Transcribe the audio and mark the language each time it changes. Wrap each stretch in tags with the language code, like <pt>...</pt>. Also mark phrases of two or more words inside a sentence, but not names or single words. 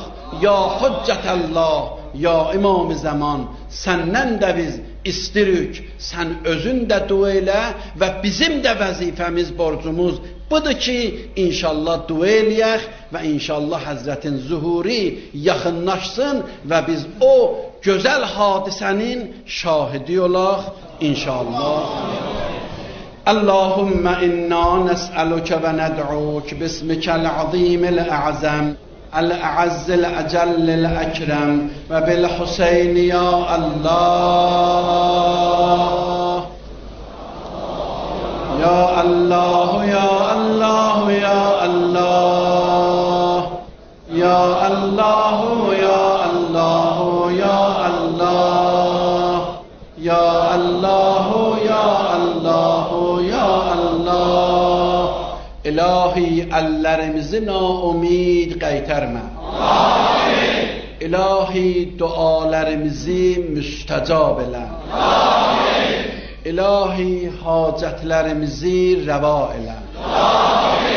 <az>Ya Hüccətəllah, ya İmam-ı Zaman, səndən də biz istirik, sən özün də dua elə və bizim də vəzifəmiz, borcumuz budur ki, inşallah dua eləyək və inşallah Həzrətin zuhuri yaxınlaşsın və biz o gözəl hadisənin şahidi olaq inşallah.</az> <ar>اللهم إنا نسألك وندعوك باسمك العظيم الأعظم الأعز الأجل الأكرم وبالحسين يا الله يا الله يا الله يا الله يا الله يا الله يا الله يا الله يا الله يا الله</ar> <az>İlahi əllərimizi naumid qaytarma. Amin. İlahi dualarımızı müstəcab elə. Amin. İlahi hacətlərimizi rəva elə. Amin.</az>